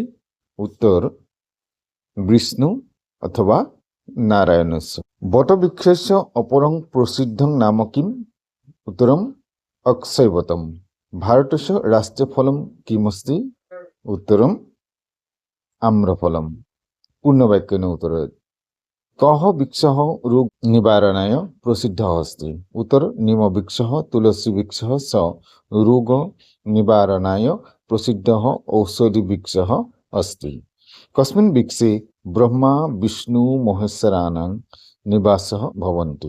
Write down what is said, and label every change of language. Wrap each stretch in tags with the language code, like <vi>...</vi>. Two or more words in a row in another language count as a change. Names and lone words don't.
<sa>উত্তৰ বিষ্ণু অথবা নারায়ণস্য। বটবৃক্ষস্য অপরং প্রসিদ্ধং নাম কিম? উত্তরম অক্ষয়বটম। ভারতস্য রাষ্ট্রীয় ফলম কিমস্তি? উত্তরম আম্রফলম। পূর্ণবাক্যেন উত্তরত কহ বৃক্ষः রোগ নিবারণায় প্রসিদ্ধः अस्ति? উত্তর নিম বৃক্ষः তুলসী বৃক্ষः চ রোগ নিবারণায় প্রসিদ্ধः ঔষধি বৃক্ষः अस्ति। কস্মিन् বৃক্ষে ব্রহ্মা বিষ্ণু মহেশ্বরানাং নিবাসः ভবন্তি?</sa>